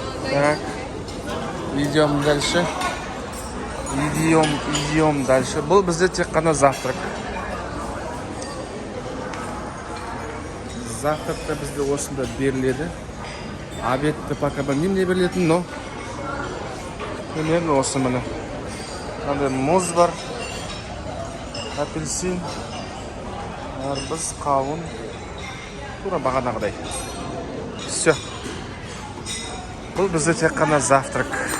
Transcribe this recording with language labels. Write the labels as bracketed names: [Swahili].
[Russian] Так, идем дальше. Идем дальше. [Kazakh] Бұл бізде тек қана завтрак. Завтракта бізде осында беріледі. Обедті [Russian] пока [Kazakh] білмеймін не берілетін, [Russian] но примерно [Kazakh] осы міне. Қандай мұз бар, апельсин, арбыз, қауын. Тура бағанағыдай. Все. Бұл бізде тек қана завтрак.